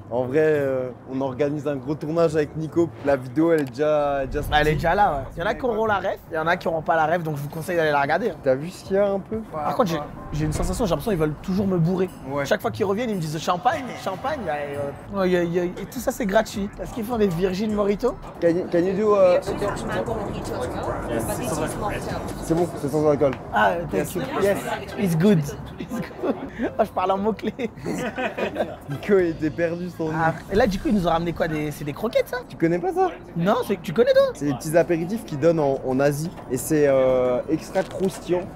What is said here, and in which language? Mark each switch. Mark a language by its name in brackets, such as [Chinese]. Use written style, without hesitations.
[French] En vrai, on organise un gros tournage avec Nico. La vidéo, elle est déjà sortie. Elle est déjà là, ouais. Il y en a qui auront la ref, il y en a qui n'auront pas la ref, donc je vous conseille d'aller la regarder. Hein. T'as vu ce qu'il y a un peu? Par contre, j'ai une sensation, j'ai l'impression qu'ils veulent toujours me bourrer. Ouais. Chaque fois qu'ils reviennent, ils me disent champagne, champagne. Et tout ça, c'est gratuit. Est-ce qu'ils font des Virgin Mojito? [English] Can you do Dutch mango mojito as well, but this is mocktail. [French] C'est bon, c'est sans alcool. [English] Ah, thank you. Yes, it's good. It's good. [French] Oh, je parle en mots-clés. Nico était perdu sans nous. Ah, et là, du coup, ils nous ont ramené quoi? C'est des croquettes, ça? Tu connais pas ça? Non, tu connais toi? C'est des petits apéritifs qu'ils donnent en Asie. Et c'est extra croustillant.